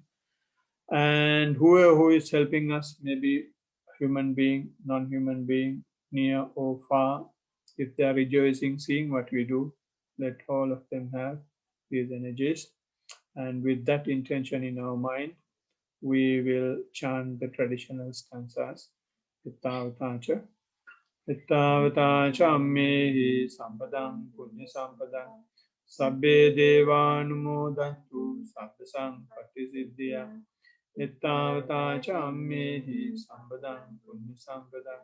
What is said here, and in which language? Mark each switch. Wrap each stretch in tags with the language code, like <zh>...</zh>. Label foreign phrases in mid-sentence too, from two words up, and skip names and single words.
<en>And whoever who is helping us, maybe human being, non-human being, near or far, if they are rejoicing, seeing what we do, let all of them have these energies. And with that intention in our mind, we will chant the traditional stanzas.</en> <pi>Ittavatacha. Ittavatacha ammehi sampadam punya sampadam. Sabbe devanumodantu sabba sampatti siddhya. Ittavatacha ammehi sampadam punya sampadam.</pi>